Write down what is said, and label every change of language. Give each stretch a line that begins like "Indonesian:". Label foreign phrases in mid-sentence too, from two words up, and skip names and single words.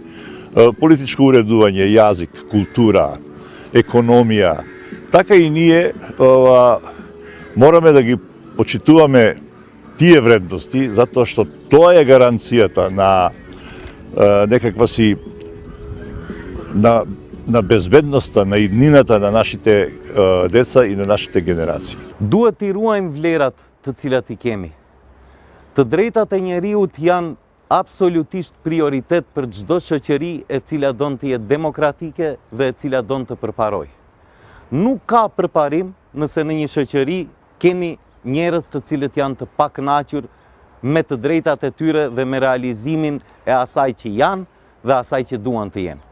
Macedonian: Политичко уредување, јазик, култура, економија, така и ние мораме да ги почитуваме тие вредности, затоа што тоа е гаранцијата на некаква си на безбедноста, на иднината на нашите деца и на нашите генерации.
Albanian: Duhet i ruajmë vlerat të cilat i kemi. Të drejtat e njeriut janë absolutisht prioritet për çdo shoqëri e cila don të jetë demokratike dhe e cila don të përparojë. Nuk ka përparim nëse në një shoqëri keni njerëz të cilët janë të pakënaqur me të drejtat e tyre dhe me realizimin e asaj që janë dhe asaj që duan të jenë.